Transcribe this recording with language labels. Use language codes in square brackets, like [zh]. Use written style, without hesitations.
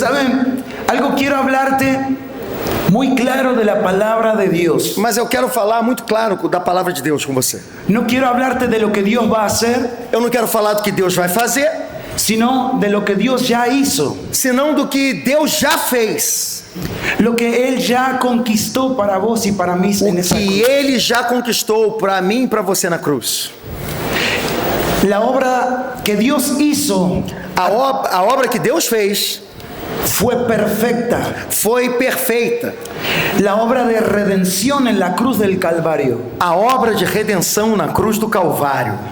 [es] saben, algo quiero hablarte muy claro de la palabra de Dios. [pt] Mas eu quero falar muito claro da palavra de Deus com você. [es] No quiero hablarte de lo que Dios va a hacer. [pt] Eu não quero falar do que Deus vai fazer, [es] sino de lo que Dios ya hizo. [pt] Senão do que Deus já fez. [es] Lo que Él ya conquistó para vos y para mí en esa cruz. [pt] O que Ele já conquistou para mim e para você na cruz. [es] La obra que Dios hizo, [pt] a obra que Deus fez, foi perfeita. [es] La obra de redención en la cruz del Calvario, [pt] a obra de redenção na cruz do Calvário,